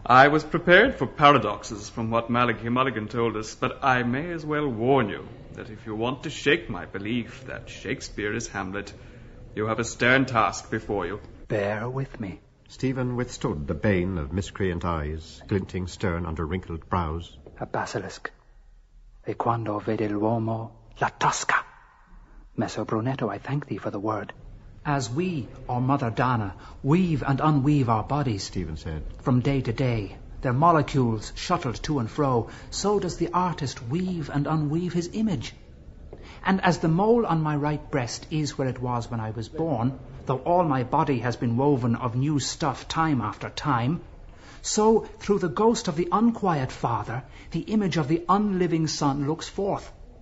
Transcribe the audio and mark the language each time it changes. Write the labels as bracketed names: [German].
[English] I was prepared for paradoxes from what Malachi Mulligan told us, but I may as well warn you that if you want to shake my belief that Shakespeare is Hamlet, you have a stern task before you. Bear with me. Stephen withstood the bane of miscreant eyes, glinting stern under wrinkled brows. A basilisk. [Italian] E quando vede l'uomo la tosca. [English] Messer Brunetto, I thank thee for the word. As we, or Mother Dana, weave and unweave our bodies, Stephen said, from day to day, their molecules shuttled to and fro, so does the artist weave and unweave his image. And as the mole on my right breast is where it was when I was born, though all my body has been woven of new stuff time after time, so through the ghost of the unquiet father, the image of the unliving son looks forth.